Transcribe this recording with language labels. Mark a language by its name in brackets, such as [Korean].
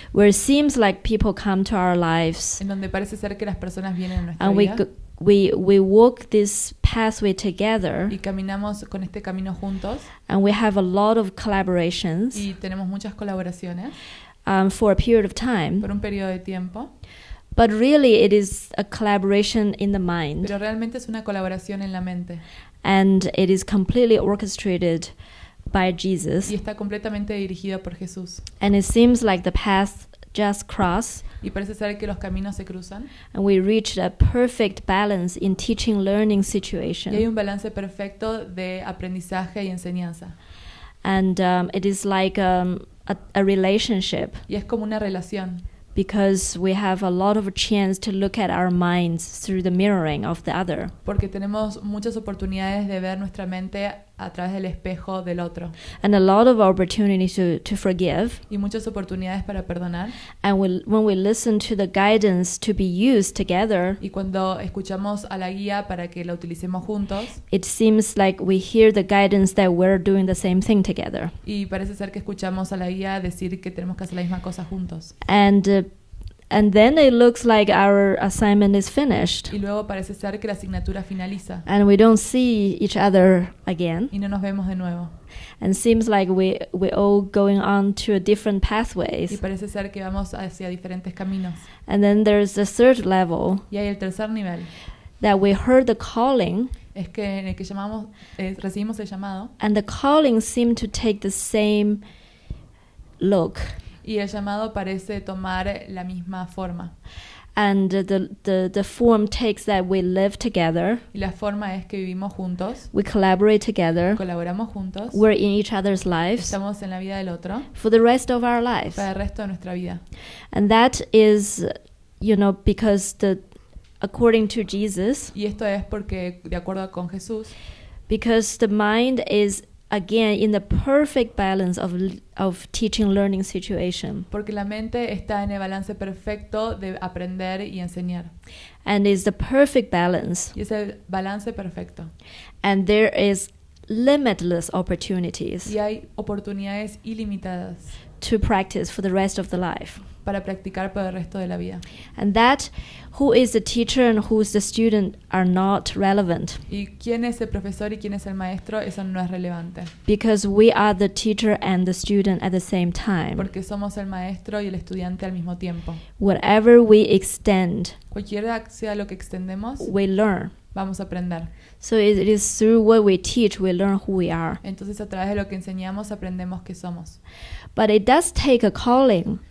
[English] where it seems like people come to our lives [Spanish] en donde parece ser que las personas vienen a nuestra [English] and [Spanish] vida [English] we walk this pathway together, [Spanish] y caminamos con este camino juntos [English] and we have a lot of collaborations [Spanish] y tenemos muchas colaboraciones [English] for a period of time. [Spanish] por un periodo de tiempo, [English] But really it is a collaboration in the mind, [Spanish] pero realmente es una colaboración en la mente [English] and it is completely orchestrated by Jesus. [Spanish] y está completamente dirigido por Jesús. [English] And it seems like the paths just cross, [Spanish] Y parece ser que los caminos se cruzan [English] and we reach a perfect balance in teaching-learning [Spanish] y hay [English] situation. [Spanish] un balance perfecto de aprendizaje y enseñanza. [English] And it is like a relationship, [Spanish] Y es como una relación, [English] because we have a lot of chance to look at our minds through the mirroring of the other. [Spanish] porque tenemos muchas oportunidades de ver nuestra mente a través del espejo del otro [English] And a lot of opportunities to forgive. [Spanish] y muchas oportunidades para perdonar. [English] And when we listen to the guidance to be used together, [Spanish] Y cuando escuchamos a la guía para que la utilicemos juntos, [English] it seems like we hear the guidance that we're doing the same thing together. [Spanish] y parece ser que escuchamos a la guía decir que tenemos que hacer la misma cosa juntos. [English] And then it looks like our assignment is finished, [Spanish] Y luego parece ser que la asignatura finaliza [English] and we don't see each other again. [Spanish] y no nos vemos de nuevo. [English] And seems like we're all going on to a different [Spanish] Y [English] pathways. [Spanish] parece ser que vamos hacia diferentes caminos. [English] And then there's the third level, [Spanish] Y hay el tercer nivel, [English] that we heard the calling, [Spanish] es que en el que recibimos el llamado [English] and the calling seemed to take the same look. [Spanish] y el llamado parece tomar la misma forma. [English] And the form takes that we live together, [Spanish] Y la forma es que vivimos juntos, [English] we collaborate together, [Spanish] colaboramos juntos, [English] we're in each other's lives [Spanish] estamos en la vida del otro [English] for the rest of our lives. [Spanish] para el resto de nuestra vida. [English] And that is, because according to Jesus, [Spanish] Y esto es porque, de acuerdo con Jesús, [English] because the mind is again in the perfect balance of teaching-learning situation, [Spanish] porque la mente está en el balance perfecto de aprender y enseñar. [English] and is the perfect balance, [Spanish] Y es el balance perfecto. [English] and there is limitless opportunities [Spanish] Y hay oportunidades ilimitadas [English] to practice for the rest of the life. [Spanish] para practicar por el resto de la vida. [English] And that who is the teacher and who is the student are not relevant, [Spanish] Y quién es el profesor y quién es el maestro, eso no es relevante. [English] because we are the teacher and the student at the same time. [Spanish] Porque somos el maestro y el estudiante al mismo tiempo. [English] Whatever we extend, [Spanish] Cualquiera sea lo que extendemos, [English] we learn. [Spanish] vamos a aprender. [English] So it is through what we teach we learn who we are. [Spanish] Entonces a través de lo que enseñamos aprendemos qué somos. [English] But it does take a calling.